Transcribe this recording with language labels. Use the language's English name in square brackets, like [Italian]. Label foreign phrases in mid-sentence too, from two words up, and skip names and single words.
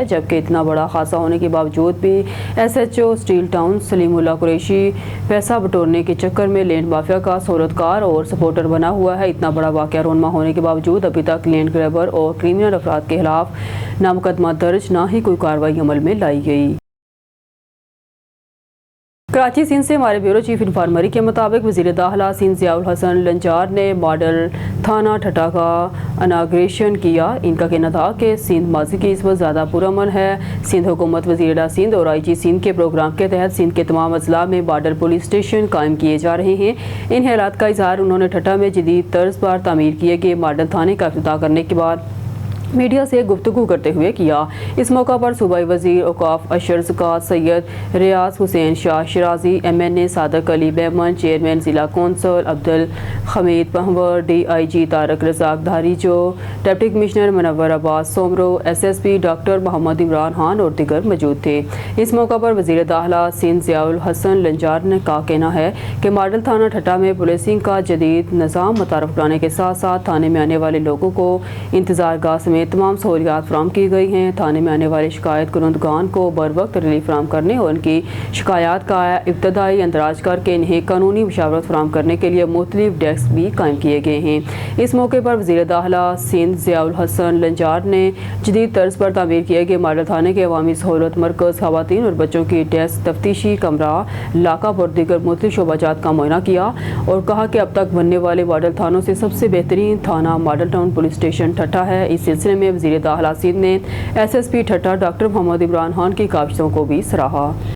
[Urdu] جبکہ اتنا بڑا حادثہ ہونے کے باوجود بھی SHO سٹیل ٹاؤن سلیم اللہ قریشی پیسہ بٹورنے کے چکر میں [English] land mafia [Urdu] کا سہولت کار اور سپورٹر بنا ہوا ہے. اتنا بڑا واقعہ رونما ہونے کے باوجود ابھی تک [English] land grabber [Urdu] اور کریمنل افراد کے خلاف نہ مقدمہ درج نہ ہی کوئی کارروائی عمل میں لائی گئی. کراچی سندھ سے ہمارے [English] bureau chief [Urdu] عرفان مری کے مطابق وزیر داخلہ سندھ ضیاء الحسن لنجار نے ماڈل تھانہ ٹھٹہ کا انوگریشن کیا. ان کا کہنا تھا کہ سندھ ماضی کی نسبت زیادہ پرامن ہے. سندھ حکومت وزیر سندھ اور IG سندھ کے پروگرام کے تحت سندھ کے تمام اضلاع میں [English] model police station [Urdu] قائم کیے جا رہے ہیں. ان حالات کا اظہار انہوں نے ٹھٹہ میں جدید طرز پر تعمیر کیے گئے ماڈل تھانے کا افتتاح کرنے کے بعد میڈیا سے گفتگو کرتے ہوئے کیا. اس موقع پر صوبائی وزیر اوقاف عشر زکوٰۃ سید ریاض حسین شاہ شیرازی، MNA صادق علی بیمن، چیئرمین ضلع کونسل عبدالحمید پہور، DIG طارق رزاق دھاریجو, [English] deputy commissioner [Urdu] منور عباس سومرو، SSP ڈاکٹر محمد عمران خان اور دیگر موجود تھے. اس موقع پر وزیر داخلہ سندھ ضیاء الحسن لنجار نے کا کہنا ہے کہ ماڈل تھانہ ٹھٹہ میں پولیسنگ کا جدید نظام متعارف کرانے کے ساتھ ساتھ تھانے میں آنے والے لوگوں کو انتظار گاہ سمیت تمام سہولیات فراہم کی گئی ہیں. تھانے میں آنے والے شکایت کنندگان کو بروقت ریلیف فراہم کرنے اور ان کی شکایت کا ابتدائی اندراج کرکے انہیں قانونی مشاورت فراہم کرنے کے لیے مختلف ڈیسک بھی قائم کیے گئے ہیں. اس موقع پر وزیر داخلہ سندھ ضیاء الحسن لنجار نے جدید طرز پر تعمیر کیے گئے ماڈل تھانے کے عوامی سہولت مرکز، خواتین اور بچوں کی ڈیسک، تفتیشی کمرہ، لاک اپ اور دیگر مختلف شعبہ جات کا معائنہ کیا اور کہا کہ اب تک بننے والے ماڈل تھانوں سے سب سے بہترین تھانہ ماڈل ٹاؤن پولیس اسٹیشن ٹھٹہ ہے. اس سلسلے میں وزیر داخلہ سندھ نے SSP ٹھٹہ ڈاکٹر محمد عمران خان کی کاوشوں کو بھی سراہا.